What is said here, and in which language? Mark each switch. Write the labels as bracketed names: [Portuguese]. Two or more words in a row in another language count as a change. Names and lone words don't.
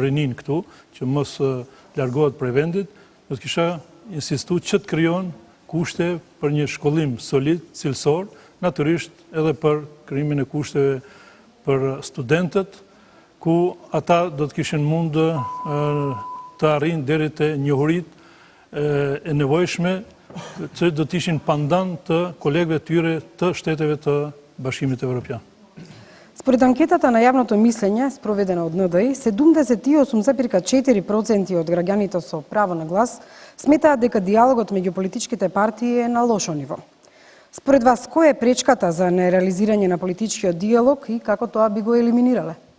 [Albanian] rinin këtu, që mos largohet prej vendit, do të kisha insistu që të krijon kushte për një shkollim solid, cilësor, natyrisht edhe për krijimin e kushteve për studentët, ku ata do të kishin mund të arrijnë deri te njohuritë e nevojshme që do të ishin pandan të kolegëve tyre të shteteve të Bashkimit Evropian. [Macedonian] Според анкетата на јавното мислење, спроведена од НДИ, 78,4% од граѓаните со право на глас сметаат дека диалогот меѓу политичките партии е на лошо ниво. Според вас, која е пречката за нереализирање на политичкиот диалог и како тоа би го елиминирале?